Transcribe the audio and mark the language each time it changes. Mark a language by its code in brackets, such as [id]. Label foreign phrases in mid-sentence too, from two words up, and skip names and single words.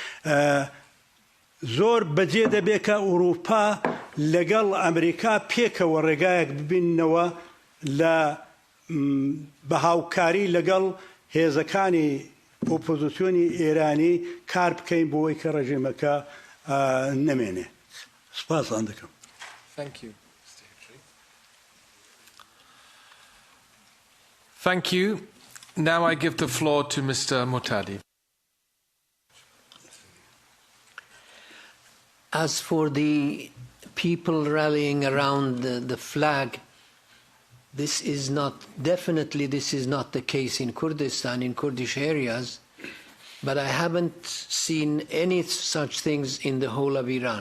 [ckb] زۆر بەجێ دەبێت کە ئەوروپا لەگەڵ ئەمریکا پێکەوە ڕێگایەک ببینەوە لە بەهاوکاری لەگەڵ هێزەکانی ئۆپۆزیسیۆنی ئێرانی کار بکەین بۆی کە ڕێژیمەکە نەمێنێ سپاسان دەکەم. [en] Thank you, Mr. Hijri. Thank you. Now I give the floor to Mr. Mohtadi. As for the people rallying around the flag, this is not the case in Kurdistan, in Kurdish areas, but I haven't seen any such things in the whole of Iran.